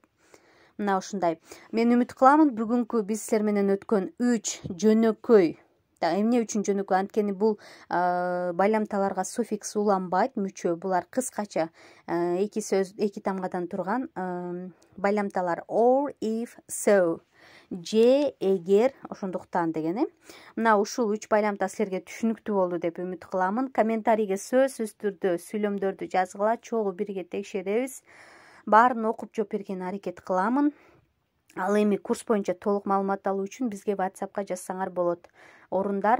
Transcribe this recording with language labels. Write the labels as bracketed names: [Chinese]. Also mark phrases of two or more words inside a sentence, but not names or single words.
[Kyrgyz] Мына ушундай. Мен үмүт кыламын, бүгүнкү биз силер менен өткөн 3 жөнөкөй. Эмне үчүн жөнөкөй? Анткени бул байламталарга суффикс уланбайт, мүчө. Булар кыскача эки тамгадан турган байламталар. [English] Or, if, so. [Kyrgyz] Же, эгер, ошондуктан деген. Мына ушул 3 байламта силерге түшүнүктүү болду деп үмүт кыламын. Комментарийге сөзсүз түрдө сүйлөмдөрдү жазгыла, чогуу бирге текшеребиз. Баарын окуп жооп берген аракет кыламын. Ал эми курс боюнча толук маалымат алуу үчүн бизге WhatsAppка жазсаңар болот.